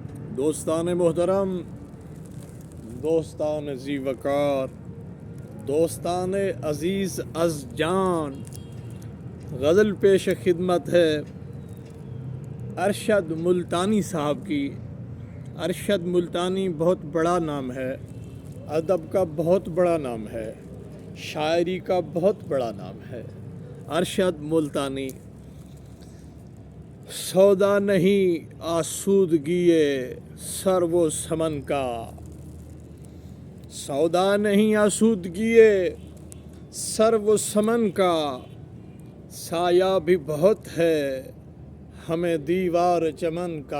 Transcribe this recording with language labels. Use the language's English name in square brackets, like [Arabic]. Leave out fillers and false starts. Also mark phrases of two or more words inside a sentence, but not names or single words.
[Urdu] دوستان محترم، دوستان ذی وقار، دوستان عزیز از جان، غزل پیش خدمت ہے ارشد ملتانی صاحب کی۔ ارشد ملتانی بہت بڑا نام ہے، ادب کا بہت بڑا نام ہے، شاعری کا بہت بڑا نام ہے۔ ارشد ملتانی: سودا نہیں آسودگی سر و سمن کا، سودا نہیں آسودگی سر و سمن کا، سایہ بھی بہت ہے ہمیں دیوار چمن کا۔